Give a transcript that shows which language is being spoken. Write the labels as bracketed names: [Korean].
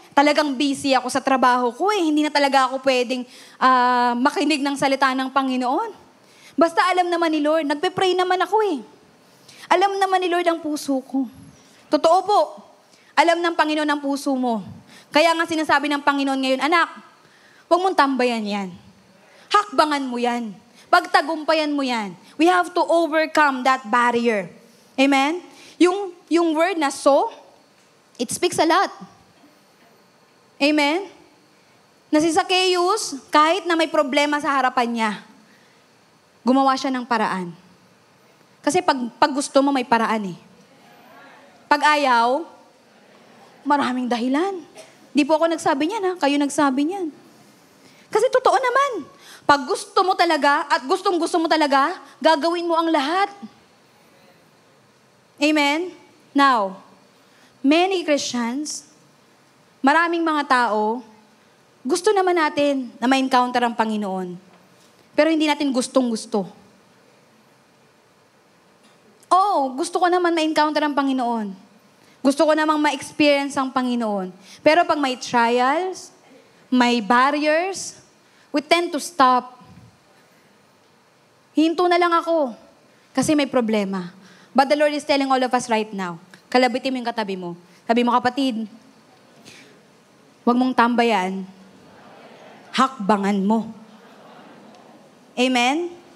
[Filipino] Talagang busy ako sa trabaho ko eh. Hindi na talaga ako pwedeng makinig ng salita ng Panginoon. Basta alam naman ni Lord, nagpe-pray naman ako eh. Alam naman ni Lord ang puso ko. Totoo po. Alam ng Panginoon ang puso mo. Kaya nga sinasabi ng Panginoon ngayon, anak, huwag mong tambayan yan. Hakbangan mo yan. Pagtagumpayan mo yan. [English] We have to overcome that barrier. Amen? Yung word na so, it speaks a lot. Amen? [Filipino] Na si Zacchaeus, kahit na may problema sa harapan niya, gumawa siya ng paraan. Kasi pag gusto mo, may paraan eh. Pag ayaw, maraming dahilan. Di po ako nagsabi niyan kayo nagsabi niyan. Kasi totoo naman, pag gusto mo talaga at gustong-gusto mo talaga, gagawin mo ang lahat. Amen? [English] Now, many Christians, [Filipino] maraming mga tao, gusto naman natin na ma-encounter ang Panginoon. Pero hindi natin gustong-gusto. Gusto ko naman ma-encounter ang Panginoon. Gusto ko namang ma-experience ang Panginoon. Pero pag may [English] trials, may barriers, we tend to stop. [Filipino] Hinto na lang ako kasi may problema. [English] But the Lord is telling all of us right now, [Filipino] Kalabitin mo yung katabi mo. Sabi mo, kapatid, huwag mong tambayan, hakbangan mo. Amen?